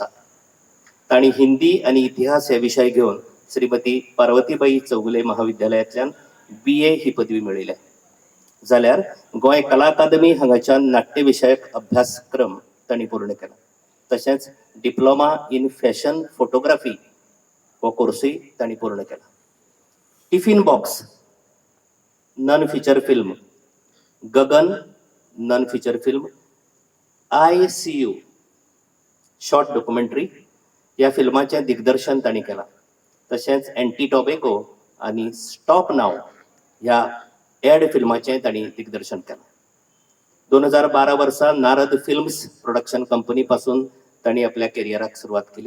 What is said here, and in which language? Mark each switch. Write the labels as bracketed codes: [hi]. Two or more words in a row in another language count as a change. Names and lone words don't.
[kok] तांणी हिंदी आणि इतिहास हे विशय घेवन श्रीमती पार्वतीबाई चौगुले महाविद्यालयांतल्यान BA ही पदवी मेळयल्या. जाल्यार गोंय कला अकादमी हांगाच्यान नाट्य विशयक अभ्यासक्रम तांणी पूर्ण केला. तशेंच [en] diploma in fashion photography [kok] हो कोर्सूय तांणी पूर्ण केला. टिफिन बॉक्स [en] non feature film, [kok] गगन [en] non feature film, [kok] ICU [en] short documentary [kok] या फिल्माचें दिग्दर्शन तांणी केलां. तशेंच एंटी टॉबॅको आनी स्टॉप नाव ह्या एड फिल्माचें तांणी दिग्दर्शन केलां. 2012 वर्सा नारद फिल्म्स [en] production company [kok] पासून तांणी आपल्या कॅरियराक सुरवात केली.